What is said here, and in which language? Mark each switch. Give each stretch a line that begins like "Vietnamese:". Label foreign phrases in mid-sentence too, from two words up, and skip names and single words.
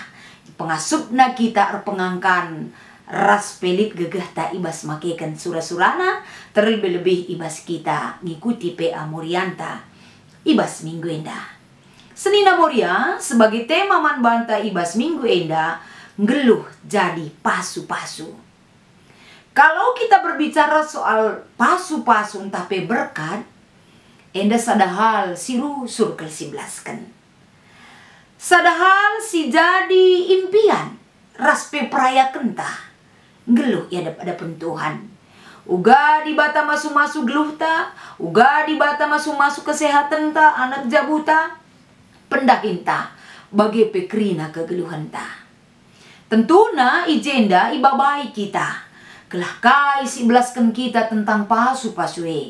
Batak Karo: Pengasupna kita pengangkan ras pelit gegah ta ibas makekan surah-surana terlebih-lebih ibas kita ngikuti PA Morianta ibas minggu enda. Senina Moria sebagai tema man banta ibas minggu enda ngeluh jadi pasu-pasu.
Indonesian: Kalau kita berbicara soal pasu-pasu tapi berkat,
Batak Karo: enda sadahal si rusur kelsibelaskan. Sadahal si jadi impian, raspe peraya kentah. Ngeluh ya ada pentuhan. Uga di bata masu-masu geluh ta, uga di bata masu-masu kesehatan ta, anak jabuta, pendahinta, bagi pekrina kegeluhan ta. Tentunya ijenda ibabai kita. Kelah kai si belaskan kita tentang pasu-pasue.